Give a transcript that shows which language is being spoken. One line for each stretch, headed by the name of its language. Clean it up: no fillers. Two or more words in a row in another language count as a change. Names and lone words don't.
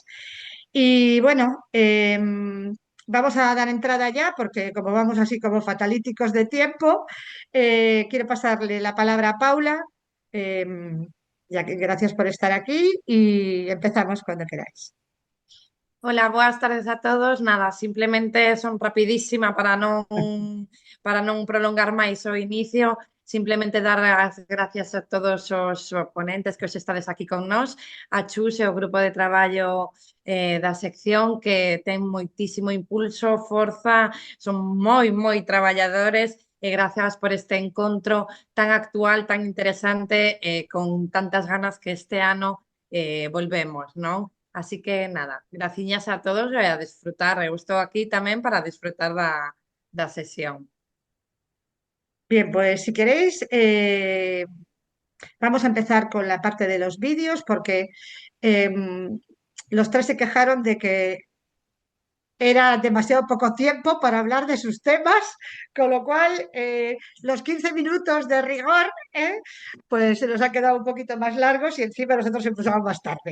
Spanish: Y bueno, vamos a dar entrada ya, porque como vamos así como fatalíticos de tiempo, quiero pasarle la palabra a Paula, eh, ya que gracias por estar aquí y empezamos cuando queráis.
Galician: Hola, boas tardes a todos. Nada, simplemente son rapidísima para non prolongar máis o inicio. Simplemente dar as gracias a todos os ponentes que hoxe estades aquí con nós, a Chus e o grupo de traballo da sección que ten moitísimo impulso, forza, son moi traballadores e gracias por este encontro tan actual, tan interesante, con tantas ganas que este ano volvemos, non? Así que nada, graciñas a todos e a disfrutar. Eu estou aquí tamén para disfrutar da sesión.
Spanish: Bien, pues si queréis, vamos a empezar con la parte de los vídeos, porque los tres se quejaron de que era demasiado poco tiempo para hablar de sus temas, con lo cual los 15 minutos de rigor pues se nos ha quedado un poquito más largos y encima nosotros empezamos más tarde.